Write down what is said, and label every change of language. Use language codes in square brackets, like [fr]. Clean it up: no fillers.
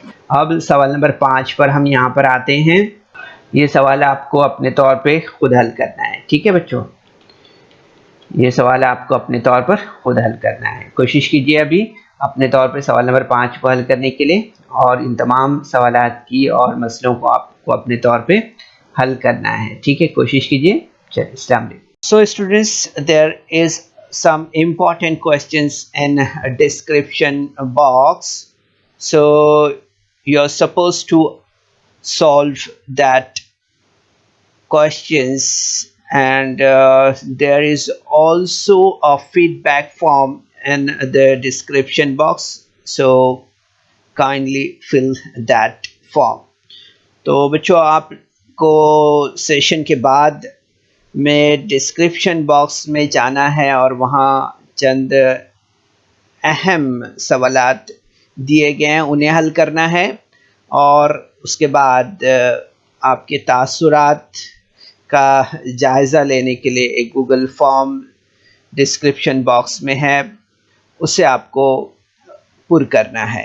[ur] اب سوال نمبر 5 پر ہم یہاں پر آتے ہیں. یہ سوال آپ کو اپنے طور پہ خود حل کرنا ہے. ٹھیک ہے بچوں, یہ سوال آپ کو اپنے طور پر خود حل کرنا ہے. کوشش کیجئے ابھی اپنے طور پہ سوال نمبر 5 کو حل کرنے کے لیے اور ان تمام سوالات کی اور مسئلوں کو آپ کو اپنے طور پہ حل کرنا ہے. ٹھیک ہے, کوشش کیجئے. چلیے, السلام علیکم. [en] So students, there is some important questions in a description box. So you're supposed to solve that questions, and there is also a feedback form in the description box, so kindly fill that form. [ur] تو بچوں آپ کو session کے بعد میں description box میں جانا ہے اور وہاں چند اہم سوالات دیے گئے ہیں، انہیں حل کرنا ہے، اور اس کے بعد آپ کے تاثرات کا جائزہ لینے کے لیے ایک گوگل فارم ڈسکرپشن باکس میں ہے، اسے آپ کو پر کرنا ہے۔